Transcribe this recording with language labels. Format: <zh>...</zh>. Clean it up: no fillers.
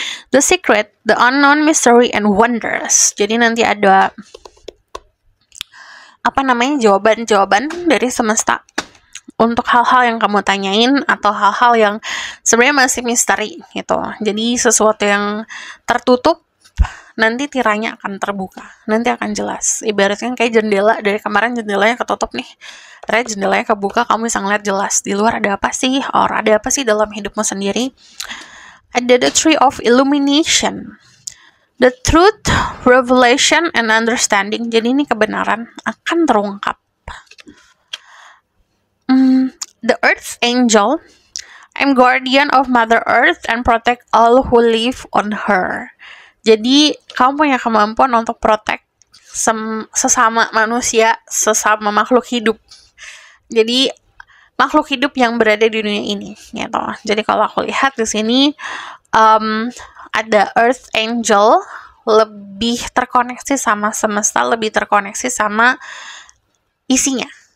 <en>The Secret, The Unknown, Mystery, and Wonders.</en> <id>Jadi nanti ada jawaban-jawaban dari semesta untuk hal-hal yang kamu tanyain atau hal-hal yang sebenarnya masih misteri gitu. Jadi sesuatu yang tertutup nanti tiranya akan terbuka, nanti akan jelas. Ibaratnya kayak jendela, dari kemarin jendelanya ketutup nih, ternyata jendelanya kebuka, kamu bisa ngeliat jelas di luar ada apa sih, ada apa sih dalam hidupmu sendiri.</id> <en>Ada the Tree of Illumination, the truth, revelation, and understanding.</en> <id>Jadi ini kebenaran akan terungkap.</id> <en>The Earth Angel, I'm guardian of Mother Earth and protect all who live on her.</en> <id>Jadi kamu punya kemampuan untuk protect sesama manusia, sesama makhluk hidup. Jadi makhluk hidup yang berada di dunia ini, gitu. Jadi kalau aku lihat di sini ada Earth Angel, lebih terkoneksi sama semesta, lebih terkoneksi sama isinya.</id>